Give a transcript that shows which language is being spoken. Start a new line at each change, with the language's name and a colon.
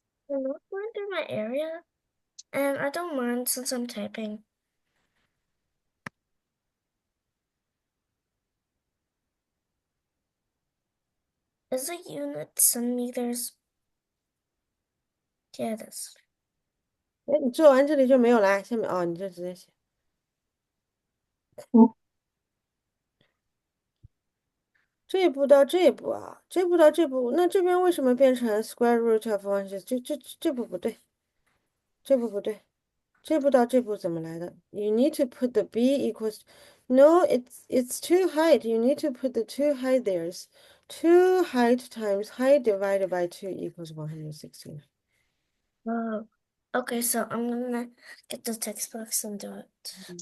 English: I'm not going through my area, and I don't mind since I'm typing. Is the unit centimeters? Yeah, it is.
Chinese: 哎，你做完这里就没有啦，下面哦，你就直接写。这一步到这一步啊，这步到这步，那这边为什么变成
English: square root of 160？
Chinese: 这步不对，这步不对，这步到这步怎么来的？
English: You need to put the b equals. No, it's two height. You need to put the two height there's. Two height times height divided by 2 equals 116. Oh, okay, so I'm gonna get the textbooks and do it.